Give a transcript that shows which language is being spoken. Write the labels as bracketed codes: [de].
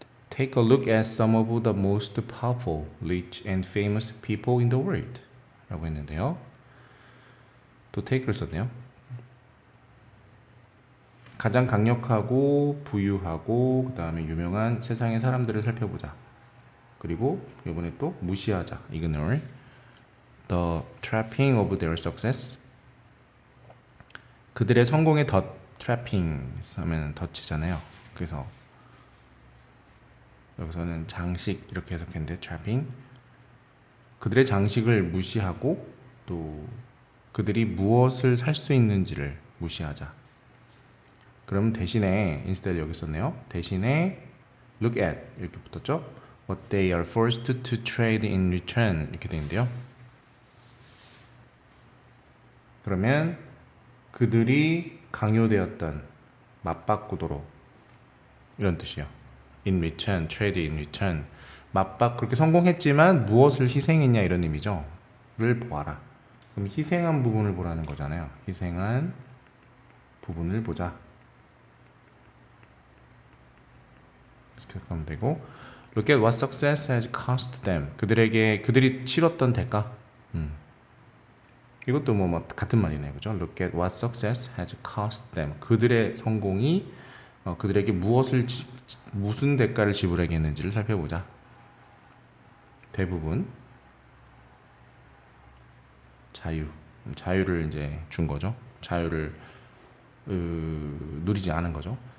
[en] Take a look at some of the most powerful, rich and famous people in the world [ko] 라고 했는데요. 또 take를 썼네요. 가장 강력하고 부유하고 그 다음에 유명한 세상의 사람들을 살펴보자. 그리고 이번에 또 무시하자. [en] ignore the trapping of their success. [ko] 그들의 성공의 trapping 하면 덫이잖아요. 그래서 여기서는 장식 이렇게 해석했는데 trapping 그들의 장식을 무시하고 또 그들이 무엇을 살 수 있는지를 무시하자. 그럼 대신에 instead 여기 썼네요. 대신에 look at 이렇게 붙었죠. [en] What they are forced to trade in return [ko] 이렇게 되는데요. 그러면 그들이 강요되었던 맞바꾸도록 이런 뜻이요. [en] In return, trade in return. [ko] 그렇게 성공했지만 무엇을 희생했냐 이런 의미죠. 를 보아라. 그럼 희생한 부분을 보라는 거잖아요. 희생한 부분을 보자. 이렇게 하면 되고 [en] Look at what success has cost them. [ko] 그들이 치렀던 대가. 이것도 뭐 같은 말이네요. 그죠? [en] Look at what success has cost them. [ko] 그들의 성공이 그들에게 무슨 대가를 지불하게 했는지를 살펴보자. 대부분 자유를 이제 준 거죠. 자유를 누리지 않은 거죠.